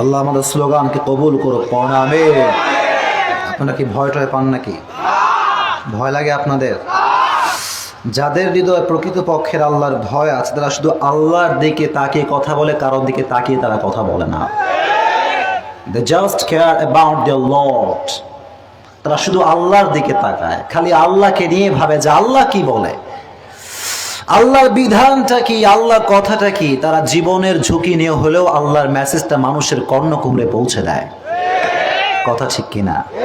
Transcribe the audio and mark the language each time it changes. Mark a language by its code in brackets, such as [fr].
[bn] আল্লাহ আমাদের স্লোগানকে কবুল করুক, আমিন। আপনারা কি ভয় টয় পান নাকি? ভয় লাগে আপনাদের? যাদের হৃদয়ে প্রকৃতপক্ষের আল্লাহর ভয় আছে, তারা শুধু আল্লাহর দিকে তাকিয়ে কথা বলে, কারোর দিকে তাকিয়ে তারা কথা বলে না। [en] They just care about their Lord. [bn] তারা শুধু আল্লাহর দিকে তাকায়, খালি আল্লাহকে নিয়ে ভাবে যে আল্লাহ কি বলে, আল্লাহর বিধানটা কি, আল্লাহর কথাটা কি। তারা জীবনের ঝুঁকি নিয়ে হলেও আল্লাহর মেসেজটা মানুষের কর্ণকুহরে পৌঁছে দেয়। কথা ঠিক কিনা?